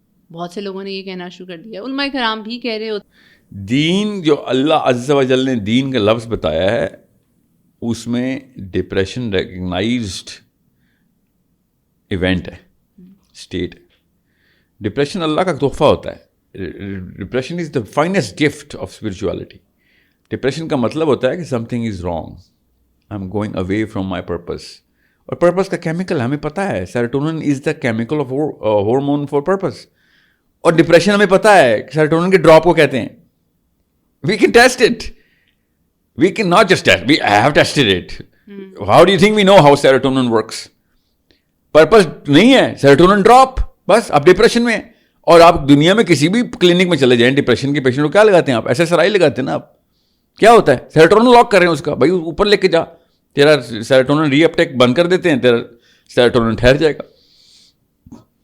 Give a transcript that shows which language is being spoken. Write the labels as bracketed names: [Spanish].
[Urdu] بہت سے لوگوں نے یہ کہنا شروع کر دیا, علماء کرام بھی کہہ رہے ہوتے. دین جو اللہ عز و جل نے دین کا لفظ بتایا ہے اس میں ڈپریشن ریکگنائزڈ ایونٹ ہے, اسٹیٹ ہے. ڈپریشن اللہ کا تحفہ ہوتا ہے. [English] Depression is the finest gift of spirituality. [Urdu] Depression کا مطلب ہوتا ہے کہ [English] Something is wrong, I am going away from my purpose. [Urdu] اور پرپز کا کیمیکل ہمیں پتہ ہے, [English] Serotonin is the chemical of hormone for purpose. [Urdu] اور ڈپریشن ہمیں پتہ ہے سیروٹونن کے ڈراپ کو کہتے ہیں. [English] We can test it, we can not just test, we have tested it. How do you think we know how serotonin works? [Urdu] Purpose نہیں ہے, serotonin drop, بس آپ ڈپریشن میں. اور آپ دنیا میں کسی بھی کلینک میں چلے جائیں ڈپریشن کے پیشنٹ کو کیا لگاتے ہیں آپ, SSRI لگاتے ہیں نا آپ. کیا ہوتا ہے, سیروٹونن لاک کر رہے ہیں اس کا, بھائی اوپر لے کے جا, تیرا سیروٹونن ری اپٹیک بند کر دیتے ہیں, تیرا سیروٹونن ٹھہر جائے گا.